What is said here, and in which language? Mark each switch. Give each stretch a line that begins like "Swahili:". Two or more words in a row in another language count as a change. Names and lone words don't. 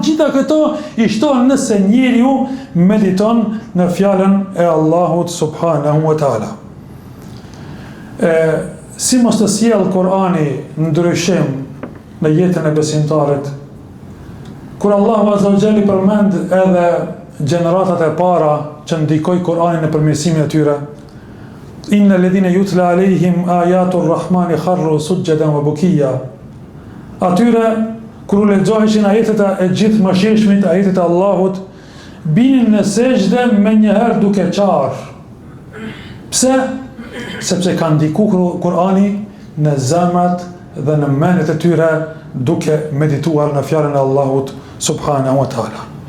Albanian: Gjitha këto i shtohen nëse njeriu mediton në fjalën e Allahut
Arabic: سبحانه وتعالى.
Albanian: Si mos të sjell Kurani ndryshim në jetën e besimtarit? Kur Allahu
Arabic: عز وجل
Albanian: përmend edhe gjeneratat e para që ndikoi Kur'anin në përmirësimin e tyre,
Arabic: إن الذين يتلى عليهم آيات الرحمن خروا سجدا وبكيا.
Albanian: Atyre kur u lexoheshin ajetet e gjithë mëshirshmit, ajetet e Allahut, binin në sejdë me njëherë duke qarë. Pse? Sepse ka ndikuar Kur'ani në zemrat dhe në menet e tyre duke medituar në fjalën e Allahut
Arabic: سبحانه وتعالى.